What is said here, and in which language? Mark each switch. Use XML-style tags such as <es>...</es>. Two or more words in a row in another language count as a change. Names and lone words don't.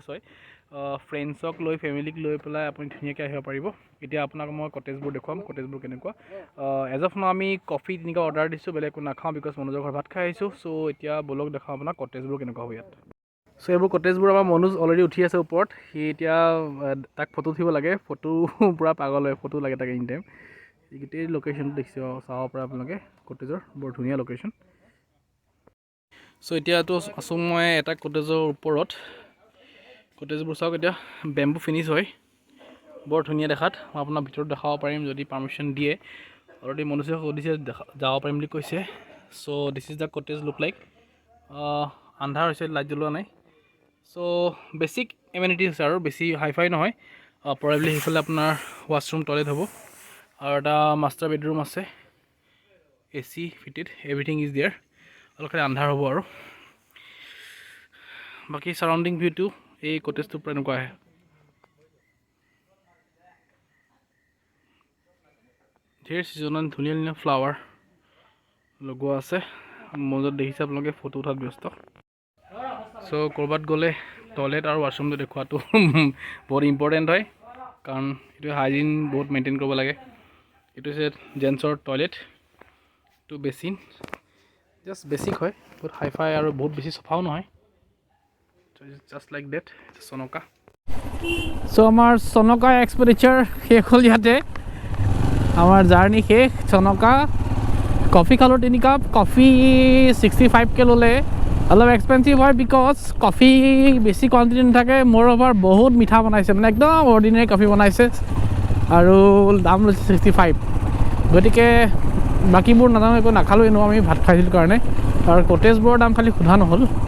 <as>হয় ফ্ৰেন্ডছক লৈ ফ্যামিলিক লৈ পেলাই আপুনি ধুনীয়াকৈ আহিব পাৰিব এতিয়া আপোনাক মই কটেজবোৰ দেখুৱাম কটেজবোৰ কেনেকুৱা</as> <en>as of now</en> <as>আমি কফি তিনিটা অৰ্ডাৰ দিছো বেলেগ একো নাখাওঁ বিকজ মনোজৰ ঘৰ ভাত খাই আহিছো সো এতিয়া বলক দেখাওঁ আপোনাক কটেজবোৰ কেনেকুৱা হয় ইয়াত সো এইবোৰ কটেজবোৰ আমাৰ মনোজ অলৰেডি উঠি আছে ওপৰত সি এতিয়া তাক ফটো উঠিব লাগে ফটো পুৰা পাগল হয় ফটো লাগে তাক</as> <en>any time</en> <as>গোটেই লোকেশ্যনটো দেখিছে চাব পৰা আপোনালোকে কটেজৰ বৰ ধুনীয়া লোকেশ্যন সো এতিয়াতো আছো মই এটা কটেজৰ ওপৰত কটেজবোৰ চাওক এতিয়া</as> <en>bamboo finish</en> <as>হয় বৰ ধুনীয়া দেখাত মই আপোনাক ভিতৰত দেখাব পাৰিম যদি পাৰমিশন দিয়ে অলৰেডি মনুষ্য সুধিছে যাব পাৰিম বুলি কৈছে</as> <en>so this is the cottage look like</en> <as>আন্ধাৰ হৈছে লাইট জ্বলোৱা নাই সো</as> <en>basic amenities</en> <as>আৰু বেছি হাইফাই নহয় প্ৰবেবলি সেইফালে আপোনাৰ</as> <en>washroom toilet</en> <as>হ'ব আৰু এটা</as> <en>master bedroom</en> <as>আছে</as> <en>AC fitted everything is there</en> <as>অলপ আন্ধাৰ হ'ব আৰু বাকি</as> <en>surrounding view</en> <as>এই কটেজটো পুৰা এনেকুৱা আহে ঢেৰ সিজনত ধুনীয়া ধুনীয়া ফ্লাৱাৰ লগোৱা আছে মজত দেখিছে আপোনালোকে ফটো উঠাত ব্যস্ত সো কৰবাত গ'লে টয়লেট আৰু ওয়াশৰুমটো দেখুৱাটো বহুত ইম্পৰ্টেণ্ট হয় কাৰণ এইটো হাইজিন বহুত মেইনটেইন কৰিব লাগে এইটো হৈছে জেন্টছৰ টয়লেট</as> <en>two basin just basic</en> <as>হয় বহুত হাইফাই আৰু বহুত বেছি সফাও নহয়</as> <en>just like that</en> <as>Sonoka so আমাৰ Sonoka এক্সপেডিচাৰ শেষ হ'ল ইয়াতে আমাৰ জাৰ্নি শেষ Sonoka কফি খালো 3 কাপ কফি 65 কে ললে অলপ এক্সপেন্সিভ হয় বিকজ কফি বেছি কোৱান্টিটি নাথাকে মোৰ ওভাৰ বহুত মিঠা বনাইছে মানে একদম</as> <en>ordinary coffee</en> <as>বনাইছে আৰু দাম লৈছে 65 গতিকে বাকিবোৰ নাজানো একো নাখালো এনো আমি ভাত খাইছিল কাৰণে আৰু কটেজবোৰৰ দাম খালি সোধা নহল</as>